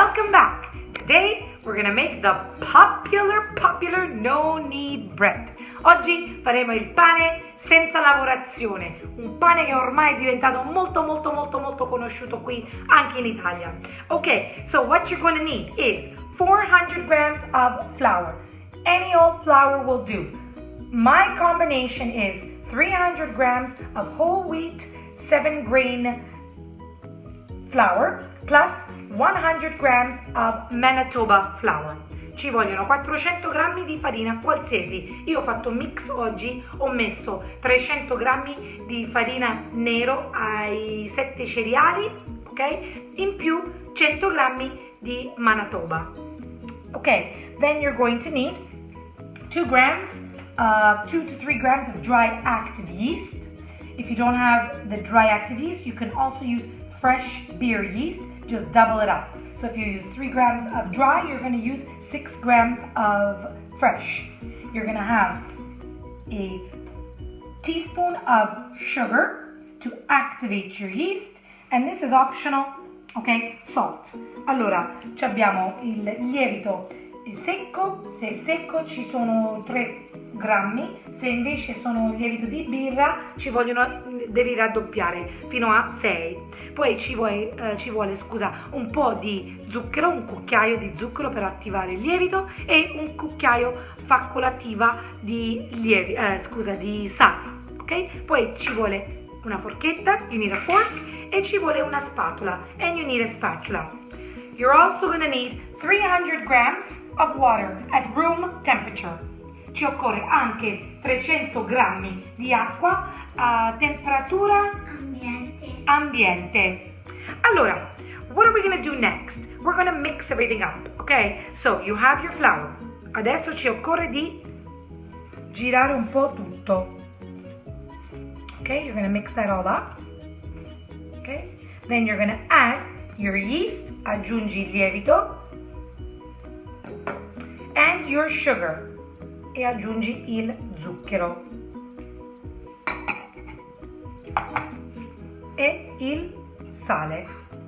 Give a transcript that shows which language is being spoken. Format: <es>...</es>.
<en>the popular no-knead bread.</en> <it>Oggi faremo il pane senza lavorazione, un pane che ormai è diventato molto conosciuto qui anche in Italia.</it> <en>Okay, so what you're going to need is 400 grams of flour. Any old flour will do. My combination is 300 grams of whole wheat 7-grain flour plus 100 grams of Manitoba flour.</en> <it>Ci vogliono 400 grammi di farina qualsiasi. Io ho fatto un mix oggi, ho messo 300 grammi di farina nero ai 7 cereali, ok? In più 100 grammi di Manitoba.</it> <en>Ok, then you're going to need 2 to 3 grams of dry active yeast. If you don't have the dry active yeast, you can also use fresh beer yeast. Just double it up. So if you use 3 grams of dry, you're going to use 6 grams of fresh. You're going to have a teaspoon of sugar to activate your yeast, and this is optional, ok? Salt.</en> <it>Allora, abbiamo il lievito secco, se è secco ci sono 3 grammi, se invece sono lievito di birra devi raddoppiare fino a 6. Poi ci vuole un po' di zucchero, un cucchiaio di zucchero per attivare il lievito e un cucchiaio faccolativa di sale, ok? Poi ci vuole una forchetta,</it> <en>you need a fork,</en> <it>e ci vuole una spatola,</it> <en>and you need a spatula. You're also going to need 300 grams of water at room temperature.</en> <it>Ci occorre anche 300 grammi di acqua a temperatura ambiente.</it> <en>Allora, what are we going to do next? We're going to mix everything up, ok? So, you have your flour.</en> <it>Adesso ci occorre di girare un po' tutto.</it> <en>Ok, you're going to mix that all up. Ok, then you're going to add your yeast,</en> <it>aggiungi il lievito,</it> <en>and your sugar,</en> <it>e aggiungi il zucchero e il sale.</it>